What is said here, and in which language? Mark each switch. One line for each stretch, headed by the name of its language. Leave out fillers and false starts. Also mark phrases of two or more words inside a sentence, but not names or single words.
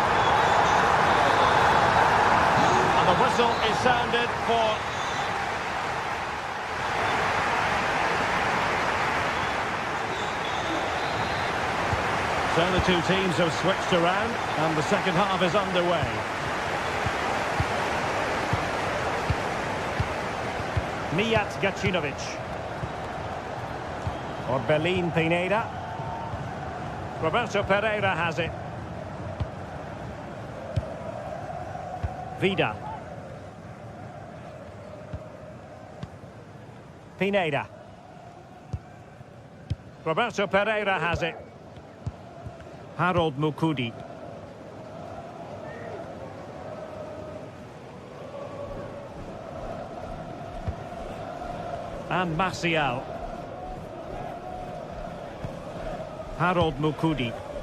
English: And the whistle is sounded for... So the two teams have switched around, and the second half is underway. Mijat Gacinovic. Orbelin Pineda. Roberto Pereira has it. Vida. Pineda. Roberto Pereira has it. Harold Mukudi. And Martial. Harold Mukudi.